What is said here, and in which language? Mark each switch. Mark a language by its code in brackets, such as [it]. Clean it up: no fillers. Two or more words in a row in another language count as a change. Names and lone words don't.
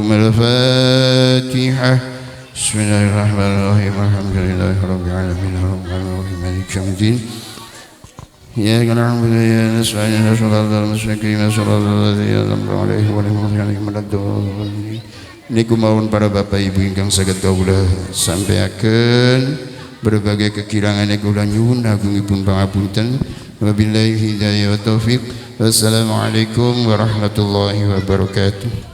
[ar] Al-Fatihah. بسم الله الرحمن الرحيم. الحمد لله رب العالمين. الرحمن الرحيم. مالك يوم الدين. إياك نعبد وإياك نستعين. الصراط المستقيم. صراط الذين أنعمت عليهم غير المغضوب عليهم ولا الضالين. [jv] Niku mawon para bapak ibu ingkang saged kawula sampaiaken berbagai kekirangan kula nyuwun agungipun pangapunten. [ar] وبالله الهداية والتوفيق. والسلام عليكم ورحمة الله وبركاته.